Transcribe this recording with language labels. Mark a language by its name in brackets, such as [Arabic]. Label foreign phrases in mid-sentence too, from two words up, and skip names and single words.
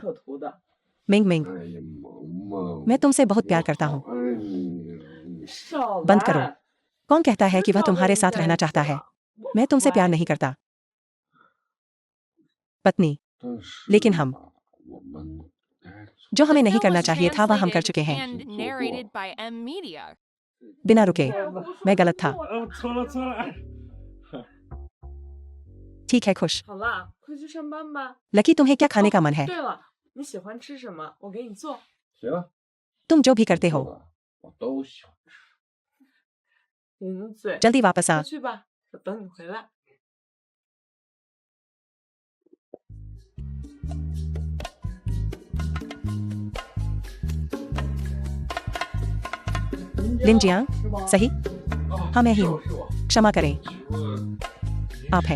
[Hindi] मिंग मिंग, मैं तुमसे बहुत प्यार करता हूँ। बंद करो। कौन कहता है कि वह तुम्हारे साथ रहना चाहता है? मैं तुमसे प्यार नहीं करता। पत्नी, लेकिन हम जो हमें नहीं करना चाहिए था वह हम कर चुके हैं। [English] And narrated by M. Media. [Hindi] बिना रुके, मैं गलत था। ठीक है, खुश। [Chinese] 好了，快去上班吧。 [Hindi] लकी, तुम्हें क्या खाने का मन है? [Chinese] 对了，你喜欢吃什么？我给你做。 [Hindi] तुम जो भी करते हो, [Chinese] 我都喜欢吃。零嘴， [Hindi] जल्दी वापस आ। [Chinese] 快去吧，我等你回来。 [Hindi] लिन जियांग, सही? हाँ, मैं ही हूँ। क्षमा करें, आप हैं।